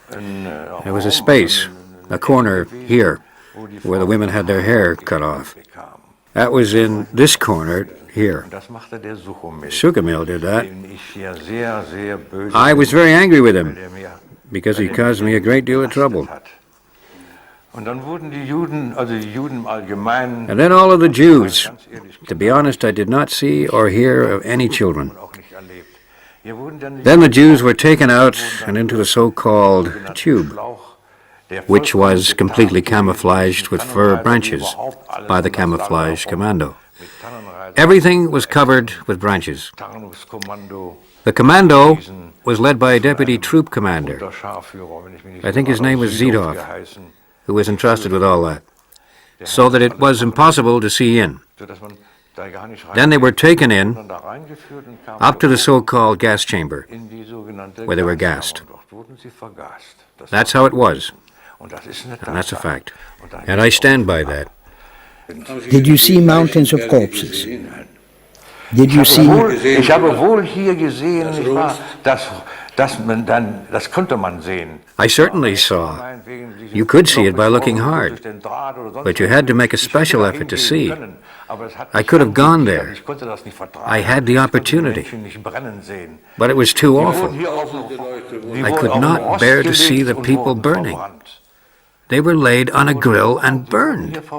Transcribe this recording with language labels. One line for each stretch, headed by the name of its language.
English: There was a space, a corner here, where the women had their hair cut off. That was in this corner here. Sugamil did that. I was very angry with him because he caused me a great deal of trouble.
German: Und dann wurden die Juden, also die Juden im Allgemeinen.
English: And then all of the Jews. To be honest, I did not see or hear of any children. Then the Jews were taken out and into the so-called tube, which was completely camouflaged with fir branches by the camouflage commando. Everything was covered with branches. The commando was led by a deputy troop commander. I think his name was Zidov, who was entrusted with all that, so that it was impossible to see in. Then they were taken in, up to the so-called gas chamber, where they were gassed. That's how it was, and that's a fact. And I stand by that. Did you see mountains of corpses? Did you see...
German: Ich habe wohl hier gesehen, nicht wahr, das konnte man sehen.
English: I certainly saw. You could see it by looking hard, but you had to make a special effort to see. I could have gone there. I had the opportunity, but it was too awful. I could not bear to see the people burning. They were laid on a grill and burned.